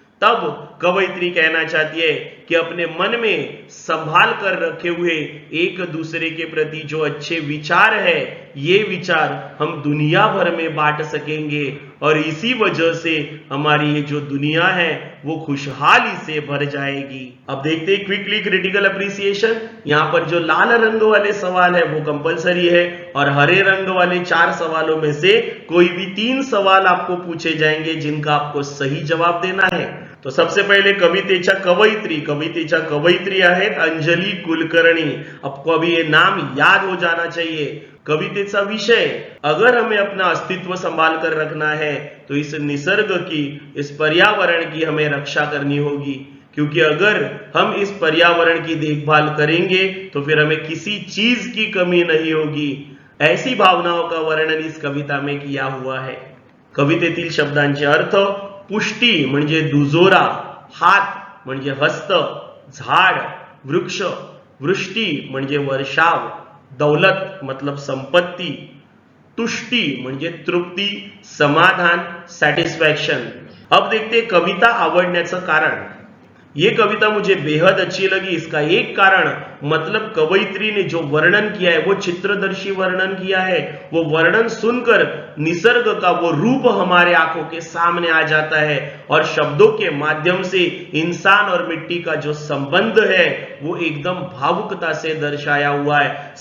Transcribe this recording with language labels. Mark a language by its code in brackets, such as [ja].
[hi] तब कवयित्री कहना चाहती है कि अपने मन में संभाल कर रखे हुए एक दूसरे के प्रति जो अच्छे विचार है, ये विचार हम दुनिया भर में बांट सकेंगे, और इसी वजह से हमारी ये जो दुनिया है वो खुशहाली से भर जाएगी। अब देखते हैं [en] Quickly critical appreciation. [hi] यहाँ पर जो लाल रंग वाले सवाल है वो कंपलसरी है, और हरे रंग वाले 4 सवालों में से कोई भी 3 सवाल आपको पूछे जाएंगे जिनका आपको सही जवाब देना है। तो सबसे पहले [mr] कवितेच्या कवयित्री आहेत अंजलि कुलकर्णी। [hi] आपको अभी ये नाम याद हो जाना चाहिए। [mr] कवितेचा विषय, [hi] अगर हमें अपना अस्तित्व संभाल कर रखना है तो इस निसर्ग की, इस पर्यावरण की हमें रक्षा करनी होगी, क्योंकि अगर हम इस पर्यावरण की देखभाल करेंगे तो फिर हमें किसी चीज की कमी नहीं होगी। ऐसी भावनाओं का वर्णन इस कविता में किया हुआ है। [mr] कवितेतील शब्दांचे अर्थ: पुष्टी म्हणजे दुजोरा, हात म्हणजे हस्त, झाड, वृक्ष, वृष्टी म्हणजे वर्षाव, दौलत मतलब संपत्ती, तुष्टि म्हणजे तृप्ति, समाधान, सैटिस्फैक्शन। [hi] अब देखते हैं [mr] कविता आवडण्याचं कारण। [hi] ये कविता मुझे बेहद अच्छी लगी। इसका एक कारण, मतलब कवयित्री ने जो वर्णन किया है वो चित्रदर्शी वर्णन किया है। वो वर्णन सुनकर निसर्ग का वो रूप हमारे आंखों के सामने आ जाता है, और शब्दों के माध्यम से इंसान और मिट्टी का जो संबंध है वो एकदम भावुकता से दर्शाया हुआ है।